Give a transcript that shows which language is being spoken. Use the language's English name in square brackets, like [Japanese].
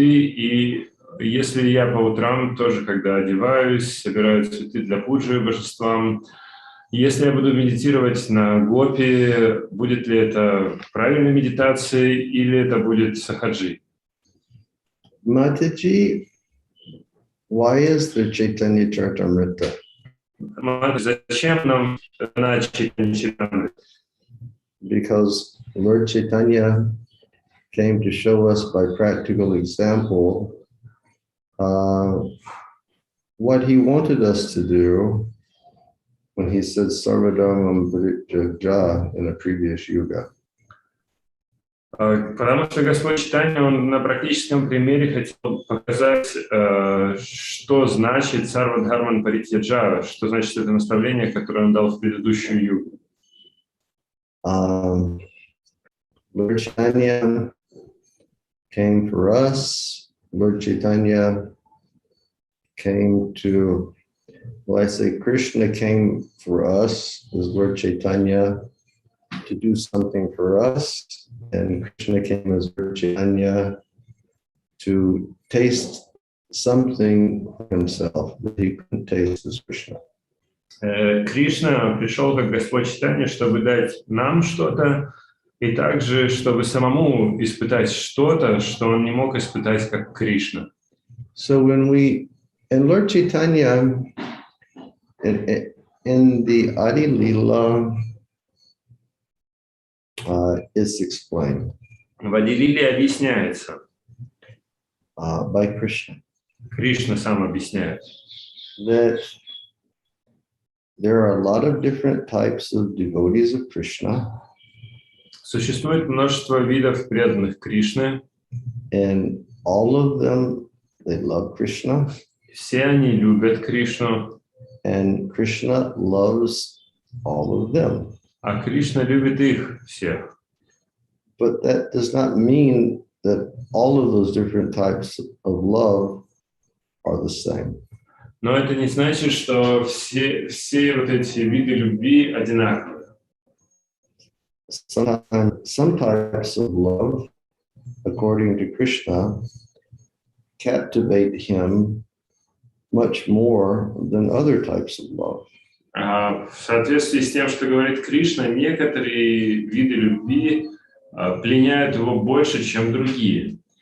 [Russian] И если я по утрам тоже, когда одеваюсь, собираю цветы для пуджи божествам, если я буду медитировать на гопи, будет ли это правильной медитацией или это будет сахаджи? [English] Mataji, why is there Chaitanya Charitamrita? [Russian] Зачем нам Chaitanya Charitamrita? [English] Because Lord Chaitanya came to show us by practical example what he wanted us to do when he said Sarvadharmam Parijagya in a previous yuga. [Russian] Потому что Господь Чайтанья, Он на практическом примере хотел показать, что значит Сарвадхарман Паритьяджа, что значит это наставление, которое Он дал в предыдущую югу. [English] Lord Chaitanya came for us. Lord Chaitanya came to, well, I say Krishna came for us as Lord Chaitanya to do something for us, and Krishna came as Lord Chaitanya to taste something himself that he couldn't taste as Krishna. [Russian] Кришна пришел как Господь Чайтанья, чтобы дать нам что-то, и также, чтобы самому испытать что-то, что он не мог испытать как Кришна. [English] So when we, and Lord Chaitanya, in the Adi Lila, is explained. [Russian] В Ади-лиле объясняется. [English] By Krishna. [Russian] Кришна сам объясняет. [English] That there are a lot of different types of devotees of Krishna. [Russian] Существует множество видов преданных Кришны. [English] And all of them, they love Krishna. [Russian] Все они любят Кришну. [English] And Krishna loves all of them. [Russian] А Кришна любит их всех. [English] But that does not mean that all of those different types of love are the same. [Russian] Но это не значит, что все вот эти виды любви одинаковые. [English] Sometimes some types of love, according to Krishna, captivate him much more than other types of love. [Russian] В соответствии с тем, что говорит Кришна, некоторые виды любви пленяют его больше, чем другие.